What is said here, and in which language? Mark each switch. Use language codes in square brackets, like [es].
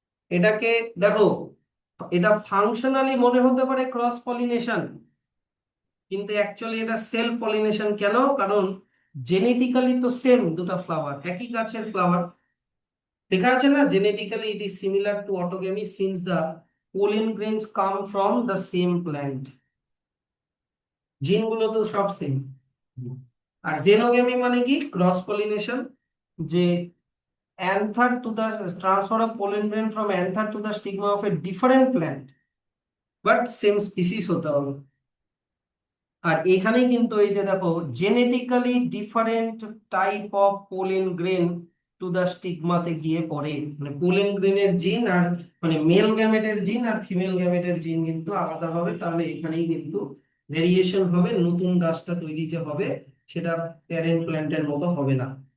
[bn] এটাকে দেখো, এটা ফাংশনালি মনে হতে পারে ক্রস পলিনেশন, কিন্তু অ্যাকচুয়ালি এটা সেলফ পলিনেশন। কেন? কারণ জেনেটিক্যালি তো সেম, দুটো ফ্লাওয়ার একই গাছের ফ্লাওয়ার। লেখা আছে না, [en] Genetically it is similar to autogamy since the pollen grains come from the same plant. [bn] জিনগুলো তো সব সেম। আর জেনোগেমি মানে কি, ক্রস পলিনেশন, যে [en] anther to the transfer of pollen grain from anther to the stigma of a different plant but same species [bn] হতে হবে। আর এখানেই কিন্তু এই যে দেখো genetically different type of pollen grain to the স্টিগমাতে গিয়ে পড়ে, মানে পোলেন গ্রেনের জিন আর মানে মেল গ্যামেটের জিন আর ফিমেল গ্যামেটের জিন কিন্তু আলাদা হবে, তাহলে এখানেই কিন্তু ভেরিয়েশন হবে, নতুন গাছটা তৈরি যে হবে সেটা প্যারেন্ট প্ল্যান্টের মতো হবে না।